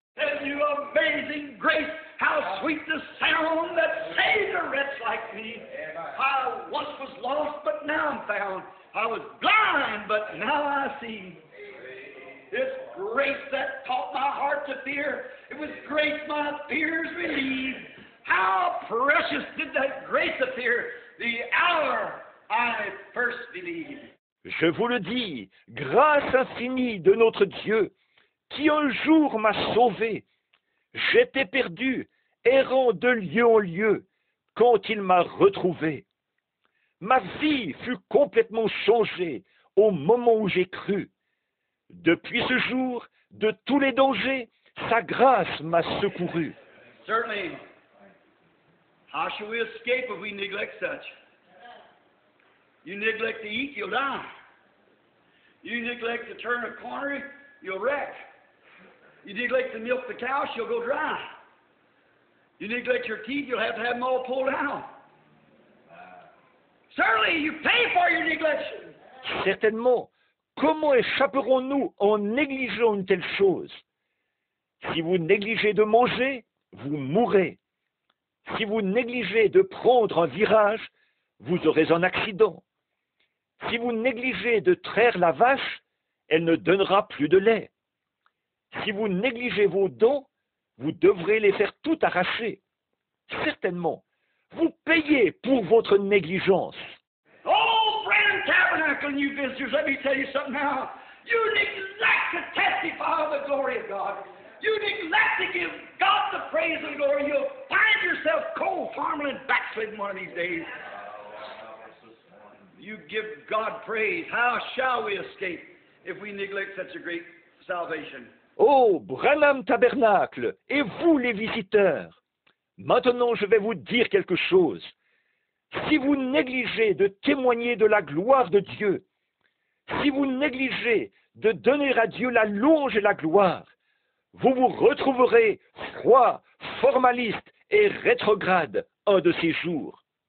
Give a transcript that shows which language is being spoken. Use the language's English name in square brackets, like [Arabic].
[English] And you amazing grace, how sweet the sound that saved a wretch like me. I once was lost, but now I'm found. I was blind, but now I see. It's grace that taught my heart to fear. It was grace my fears relieved. How precious did that grace appear the hour I first believed. [French] Je vous le dis, grâce infinie de notre Dieu, qui un jour m'a sauvé. J'étais perdu, errant de lieu en lieu, quand il m'a retrouvé. Ma vie fut complètement changée au moment où j'ai cru. Depuis ce jour, de tous les dangers, sa grâce m'a secouru. [English] Certainly. How shall we escape if we neglect such? You neglect to eat, you'll die. You neglect to turn a corner, you'll wreck. You neglect to milk the cow, she'll go dry. You neglect your teeth, you'll have to have them all pulled out. Certainly, you pay for your neglection. [French] Certainement, Comment échapperons-nous en négligeant une telle chose? Si vous négligez de manger, vous mourrez. Si vous négligez de prendre un virage, vous aurez un accident. Si vous négligez de traire la vache, elle ne donnera plus de lait. Si vous négligez vos dents, vous devrez les faire tout arracher. Certainement, vous payez pour votre négligence. [English] Oh, Brandon Tabernacle and you visitors, let me tell you something now. You neglect to testify of the glory of God. You neglect to give God the praise and glory. You'll find yourself cold, farming, and backsliding one of these days. You give God praise. How shall we escape if we neglect such a great salvation? [French] Oh, Branham Tabernacle, et vous les visiteurs, maintenant je vais vous dire quelque chose. Si vous négligez de témoigner de la gloire de Dieu, si vous négligez de donner à Dieu la louange et la gloire, vous vous retrouverez froid, formaliste et rétrograde un de ces jours.